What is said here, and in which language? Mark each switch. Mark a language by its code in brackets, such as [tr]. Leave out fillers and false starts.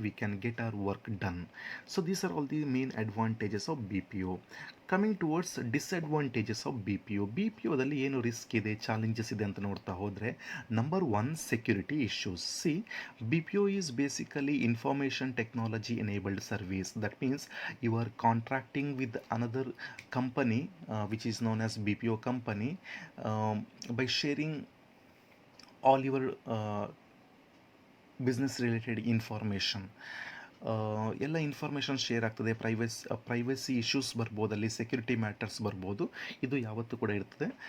[en] We can get our work done. So these are all the main advantages of BPO. Coming towards disadvantages of BPO [kn] ದಲ್ಲಿ ಏನು risk ಇದೆ, challenges ಇದೆ ಅಂತ ನೋಡ್ತಾ ಹೋದರೆ, number 1, security issues. [en] See, BPO is basically information technology enabled service. That means you are contracting with another company which is known as BPO company, by sharing all your business related information. [kn] ಎಲ್ಲ information share ಆಗ್ತದೆ. Privacy issues ಬರ್ಬೋದು, ಅಲ್ಲಿ security matters ಬರ್ಬೋದು. ಇದು ಯಾವತ್ತೂ ಕೂಡ ಇರ್ತದೆ.